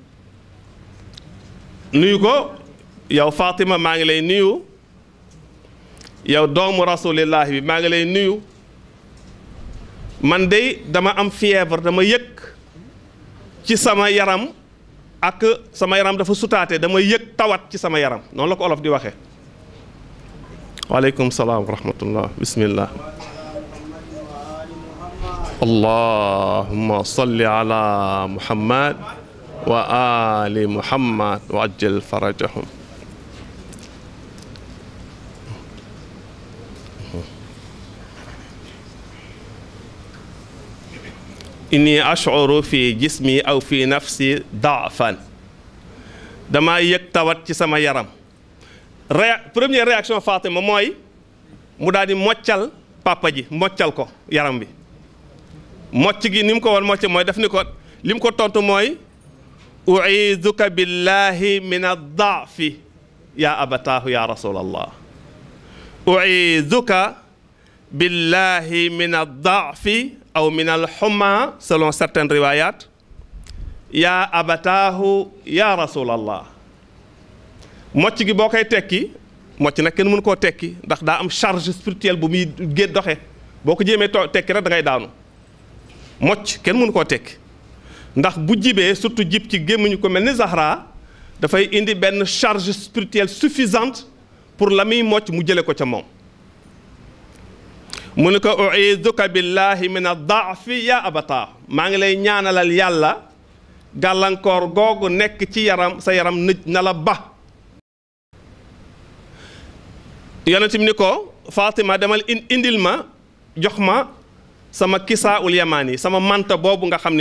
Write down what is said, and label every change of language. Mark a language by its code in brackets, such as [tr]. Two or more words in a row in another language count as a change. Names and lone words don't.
[wo] nuyu ko yow Fatima maa ngi lay nuyu yow doomu rasulillah bi maa ngi lay nuyu man de dama am fièvre dama yëg ci sama yaram ak sama yaram dafa sutaate dama yëg tawat ci sama yaram noonu la ko olof di waxee [ar] وعليكم السلام ورحمة الله بسم الله اللهم صل على محمد وآل محمد وعجل فرجهم إني أشعر في جسمي أو في نفسي ضعفا [wo] dama yëg tawat ci sama yaram [fr] première réaction [wo] Fatima mooy mu daal di moccal papa ji moccal ko yaram bi mocc gi ni mu ko war mocc mooy def ni ko li mu ko tontu mooy [ar] أعيذك بالله من الضعف يا أبتاه يا رسول الله أعيذك بالله من الضعف أو من الحمى selon [wo] certaines riwayat [ar] يا أبتاه يا رسول الله [wo] mocc gi boo koy tekki mocc nag kenn mënu koo tekki ndax daa am [fr] charge spirituelle [wo] bu muy génn doxe boo ko jéemee tekki rek da ngay daanu mocc kenn mënu koo tekki ndax bu jibee surtout jib ci gémmiñu ko mel ni Zahra dafay indi benn [fr] charge spirituelle suffisante pour la [wo] muy mocc mu jële ko ca moom mu ni ko [ar] أعيذك بالله من الضعف يا أبتا [wo] maa ngi lay ñaanalal yàlla gàllankoor googu nekk ci yaram sa yaram nëj na la ba yonent bi ni ko Fatima demal indil ma jox ma sama [ar] الكساء اليماني [wo] sama manta boobu nga xam ni